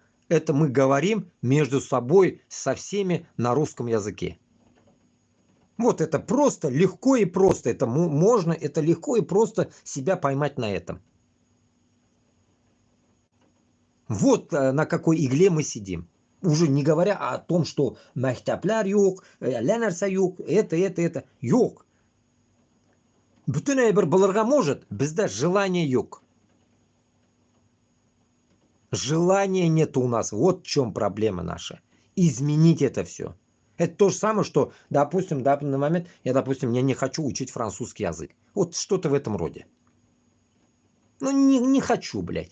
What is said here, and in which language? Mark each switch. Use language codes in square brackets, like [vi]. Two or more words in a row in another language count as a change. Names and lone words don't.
[ru] Это мы говорим между собой со всеми на русском языке. Вот это просто, легко и просто. Это можно, это легко и просто себя поймать на этом. Вот на какой игле мы сидим. Уже не говоря о том, что [tt] мәктәпләр юк, ләнәрсә юк, [ru] это юк. [tt] Бүтән әйбер булырга может, бездә желания юк. [ru] Желания нет у нас. Вот в чем проблема наша. Изменить это все. Это то же самое, что, допустим, в данный момент я не хочу учить французский язык. Вот что-то в этом роде. Ну, не хочу, блядь.